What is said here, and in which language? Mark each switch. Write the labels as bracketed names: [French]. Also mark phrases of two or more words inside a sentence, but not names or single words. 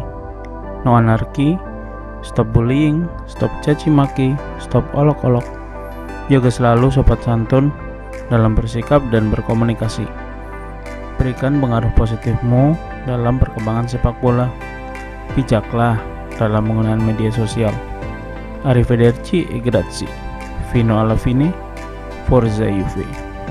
[Indonesian] No anarki, [English] stop bullying, [Indonesian] stop caci maki, stop olok-olok. Jaga selalu sopan santun dalam bersikap dan berkomunikasi. Berikan pengaruh positifmu dalam perkembangan sepak bola. Bijaklah dalam penggunaan media sosial. [Italian] Arrivederci e grazie. Fino alla fine. Forza Juve.